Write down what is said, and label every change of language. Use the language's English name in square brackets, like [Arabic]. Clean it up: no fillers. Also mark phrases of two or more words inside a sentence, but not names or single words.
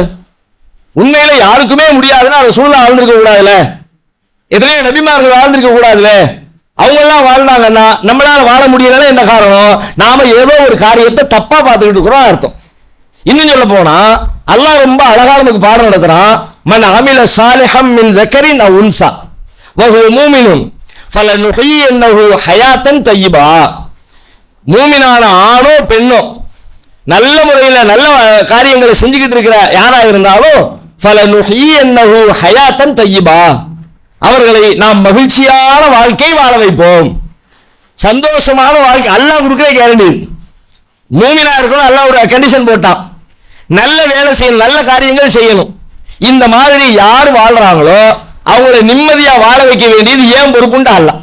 [Tamil] உண்மையில யாருக்குமே முடியாதுன்னா ரசூலுல்லாஹ் வாழ்ந்திருக்க கூடாதுல, எத்தனையோ நபிமார்கள் வாழ்ந்திருக்க கூடாதுல. அவங்க எல்லாம் வாழ்ந்தாங்கன்னா நம்மளால வாழ முடியலன்னா என்ன காரணம்? நாம ஏதோ ஒரு காரியத்தை தப்பா பார்த்துக்கிட்டு இருக்கிறோம் அர்த்தம். இன்னும் சொல்ல போனா அல்லாஹ் ரொம்ப அழகா நமக்கு பாடம் நடத்துறான். [Arabic] من عمل صالحا من ذكرٍ أو أنثى وهو مؤمن فلنحيينه حياة طيبة. [Tamil] மூமினான ஆணோ பெண்ணோ நல்ல முறையில் நல்ல காரியங்களை செஞ்சுக்கிட்டு இருக்கிற யாரா இருந்தாலும் [Arabic] فلنحيينه حياة طيبة, [Tamil] அவர்களை நாம் மகிழ்ச்சியான வாழ்க்கை வாழ வைப்போம். சந்தோஷமான வாழ்க்கை அல்லாஹ் கொடுக்கிற கேரண்டி. மூமினா இருக்கணும், அல்லாஹ் ஒரு கண்டிஷன் போட்டான், நல்ல வேலை செய்யணும், நல்ல காரியங்கள் செய்யணும். இந்த மாதிரி யார் வாழ்றாங்களோ அவங்களை நிம்மதியா வாழ வைக்க வேண்டியது ஏன் பொறுப்புண்டு அல்லாஹ்.